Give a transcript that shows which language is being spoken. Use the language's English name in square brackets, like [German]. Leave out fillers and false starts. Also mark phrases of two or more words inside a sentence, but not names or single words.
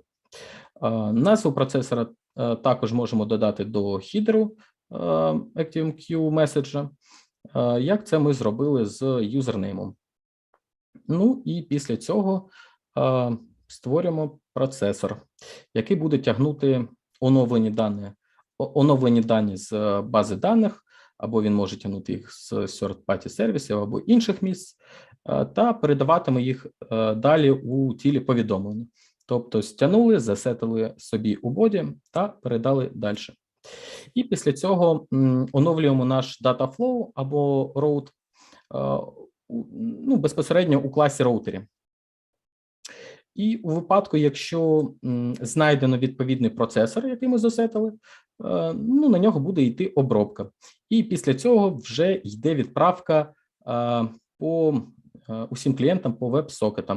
[Ukrainian] Назву процесора також можемо додати до хідеру ActiveMQ меседжа, як це ми зробили з юзернеймом. Ну і після цього створюємо процесор, який буде тягнути оновлені дані з бази даних, або він може тягнути їх з third-party сервісів або інших місць, та передаватиме їх далі у тілі повідомлення. Тобто стягнули, засетили собі у боді та передали далі. І після цього оновлюємо наш [English] data flow [Ukrainian] або route безпосередньо у класі роутері. І у випадку, якщо знайдено відповідний процесор, який ми засетили, на нього буде йти обробка. І після цього вже йде відправка по усім клієнтам по WebSocket'ам.